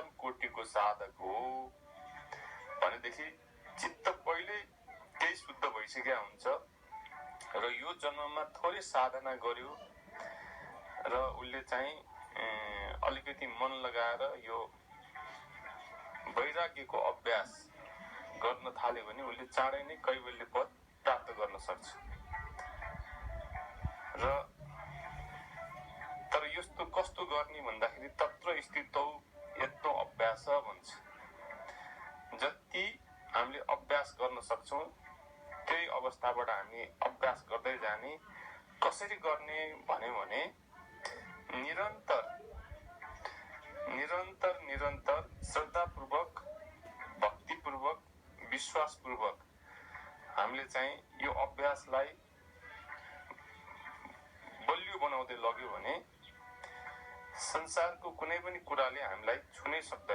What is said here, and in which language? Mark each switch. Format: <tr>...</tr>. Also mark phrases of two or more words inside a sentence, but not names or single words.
<ne>कोटिको साधक हो भनेदेखि चित्त पहिले केही शुद्ध भइसकेको हुन्छ र यो जन्ममा थोरै साधना गर्यो र उसले चाहिँ अलिकति मन लगाएर यो वैराग्यको अभ्यास गर्न थाल्यो भने उसले चाँडै नै कैवल्य पद प्राप्त गर्न सक्छ। र तर यस्तो कस्तो गर्ने भन्दाखेरि</ne> <sa>तत्र स्थितौ यत्नो अभ्यास</sa> <ne>भन्छ। जति हामीले अभ्यास गर्न सक्छौं त्यही अवस्थाबाट हामी अभ्यास गर्दै जाने। कसरी गर्ने भन्यो भने निरन्तर श्रद्धापूर्वक, भक्तिपूर्वक, विश्वासपूर्वक हामीले चाहिँ यो अभ्यासलाई बलियो बनाउँदै लग्यो भने संसारको कुनै पनि कुराले हामीलाई छुनै सक्दैन।</ne>